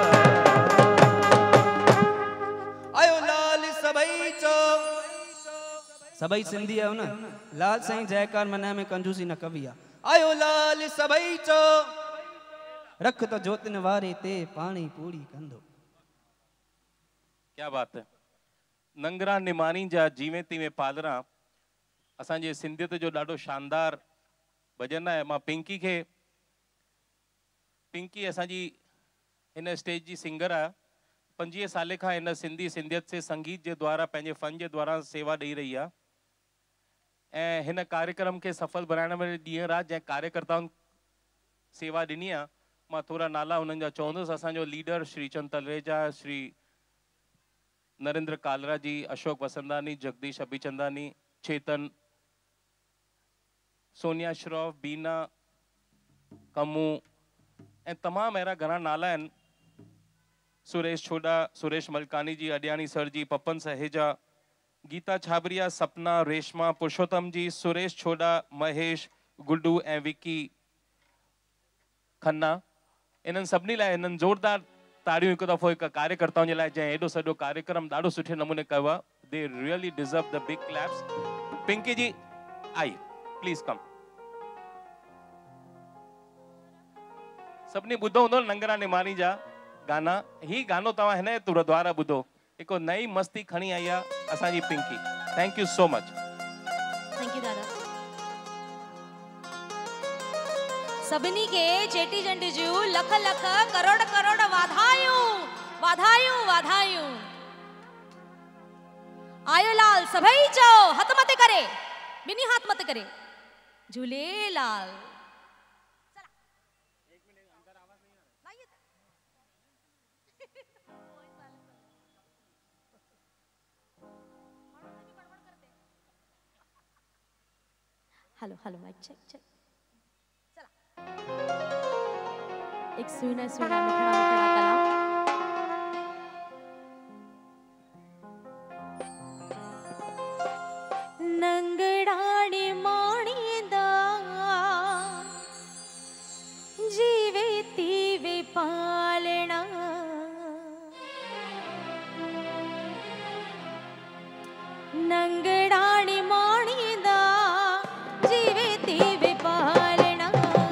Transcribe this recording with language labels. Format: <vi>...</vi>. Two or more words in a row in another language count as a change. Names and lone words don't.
<sd>आयो लाल सबई चो, सबई सिंधी है ना, लाल साईं जयकार मना में कंजूसी न कविया, आयो लाल सबई चो, रख तो जोतिन वारे ते पानी पूरी कंदो। क्या बात है। नंगरा निमानी जा जीवे तीवे पालरा असांजे सिंधियत जो ॾाढो शानदार भजन आहे। मां पिंकी खे, पिंकी असांजी हिन स्टेज जी सिंगर आहे। 25 साल खां हिन सिंधी सिंधियत से संगीत जे द्वारा पंहिंजे फन जे द्वारा सेवा ॾेई रही आहे ऐं हिन कार्यक्रम खे सफल बनाइण में ॾींहं राति जंहिं कार्यकर्ताउनि सेवा ॾिनी आहे, मां थोरा नाला उन्हनि जा चवंदुसि। असांजो लीडर श्री चंद तलरेजा, श्री नरेंद्र कालरा जी, अशोक वसंदानी, जगदीश अभिचंदानी, चेतन, सोनिया श्रॉफ, बीना, कमू ऐं तमामु अहिड़ा घणा नाला आहिनि। सुरेश छोडा, सुरेश मलकानी जी, अडियानी सर जी, पपन सहेजा, गीता छाबरिया, सपना, रेशमा, पुरुषोत्तम जी, सुरेश छोडा, महेश, गुड्डू ऐं विकी खन्ना। इन्हनि सभिनी लाइ इन्हनि ज़ोरदार ताड़ियूं हिकु दफ़ो हिकु कार्यकर्ताउनि जे लाइ जंहिं एॾो सॼो कार्यक्रम ॾाढो सुठे नमूने कयो आहे।</sd> <en>They really deserve the big claps.</en> <sd>पिंकी जी आई,</sd> <en>please come.</en> <sd>सभिनी ॿुधो हूंदो नंगरा निमानी जा गाना। ही गानो तव्हां हिन जे द्वारा ॿुधो। हिकु नई मस्ती खणी आई आहे असांजी पिंकी।</sd> <en>Thank you so much. Thank you दादा।</en> <sd>सभिनी के चेटी चंड जूं लख लख करोड़ करोड़ वाधायूं वाधायूं वाधायूं। आयो लाल सभई चो, हथ मत करे, बिनी हाथ मत करे।</sd> <en>झूलेलाल। Hello hello mic check check.</en> <sd>एक सुना सुना मिठड़ा मिठड़ा कलाम। नंगड़ाने माणींदा जीवे तीवे पालना। नंगड़ाने माणींदा जीवे तीवे पालना।</sd>